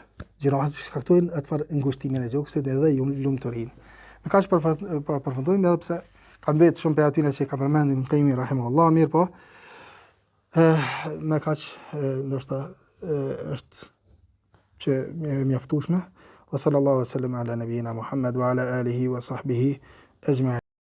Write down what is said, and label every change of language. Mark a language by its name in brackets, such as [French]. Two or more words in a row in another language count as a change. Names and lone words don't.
[Albanian] Gjinohat shkaktojnë atë far ngushtimin e gjoksit edhe lumturinë. Me kaq përfundojmë edhe pse ka mbetë shumë për atyre që ka përmendim Taimi rahimahullah mirë po. Me kaq ndoshta është që mjaftueshme. [Arabic] وصلى الله وسلم على نبينا محمد وعلى آله وصحبه أجمعين.